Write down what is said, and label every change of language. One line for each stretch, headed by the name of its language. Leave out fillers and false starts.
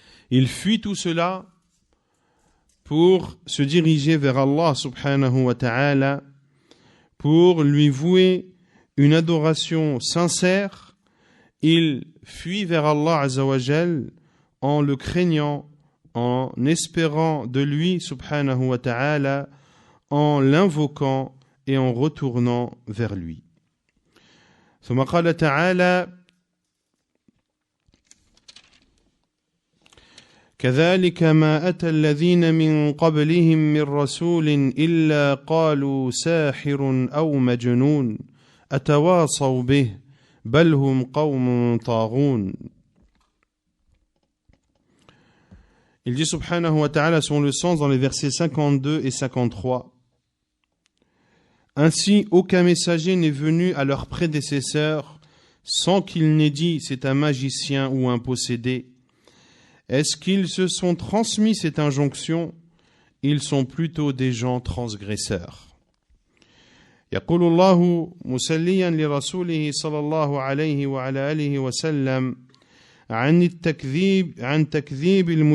French: Il fuit tout cela pour se diriger vers Allah subhanahu wa ta'ala, pour lui vouer une adoration sincère. Il fuit vers Allah azza wa jal en le craignant, en espérant de lui subhanahu wa ta'ala, en l'invoquant et en retournant vers lui.
Arabic: ثم قال تعالى: كذلك ما أتى الذين من قبلهم من رسول إلا قالوا ساحر أو مجنون أتواصوا به بل هم قوم طاغون.
French: Il dit subhanahu wa ta'ala selon le sens dans les versets 52 et 53. Ainsi, aucun messager n'est venu à leurs prédécesseurs sans qu'il n'ait dit c'est un magicien ou un possédé. Est-ce qu'ils se sont transmis cette injonction? Ils sont plutôt des gens transgresseurs.
Arabic: يقول الله مسليا لرسوله صلى الله عليه وعلى آله وسلم عن تكذيب